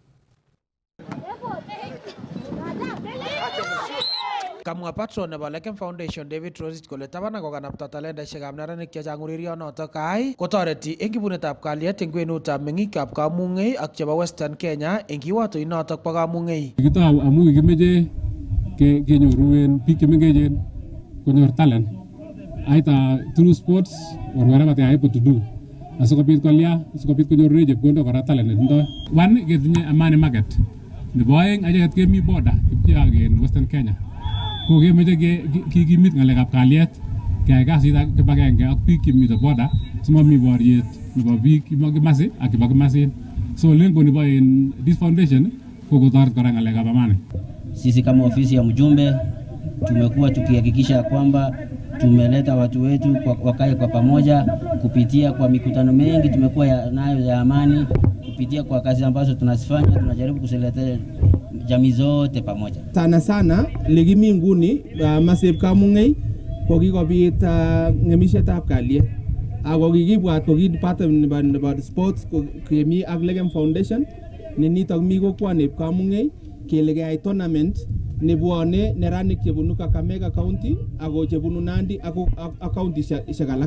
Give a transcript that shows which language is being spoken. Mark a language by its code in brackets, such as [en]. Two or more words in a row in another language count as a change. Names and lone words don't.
[sgc] Kamwa patron nebo Legem Foundation David Rosich kole taban kokanapta talentaisiekab neranik chechang urerionoto kai kotoreti eng kibunetab kalyet eng kwenutab meng'ikab Kamung'ei ak chebo Western Kenya eng kiwatoinoto bo Kamung'ei. Kitou amu kikimeche kenyoru biik chemengechen konyor talent [en] either through sports or whatever they are able to do [sgc] asikobit konyoru chepkondok kora talent netindoi. One, ketinye Amani Market. Nebo aeng acheget kemi border kipcheak en Western Kenya. Ko kemeche kikimit ng'alekab kalyet keyai kasit ak kibagenge ak biik chemite border simami boriet nebo biik kimasi ak kibo kimasin. So lengo nebo [en] this foundation [sgc] ko kotoret kora ng'alekab amani. [sw] Sisi kama ofisi ya mjumbe tumekuwa tukihakikisha kwamba tumeleta watu wetu wakae kwa pamoja kupitia kwa mikutano mengi tumekuwa nayo ya amani, kupitia kwa kazi ambazo tunazifanya tunajaribu kuseleta jamii zote pamoja. Sana [sgc] legimi nguni masep Kamung'ei kokikobit ng'emisietab kalyet. Ako kikibwat ko department nebo sports kemi ak Legem Foundation ne nitok mi kokwotab Kamung'ei kele keyai tournament nebwone neranik chebunu Kakamega County ako chebunu Nandi ak county-siek alak.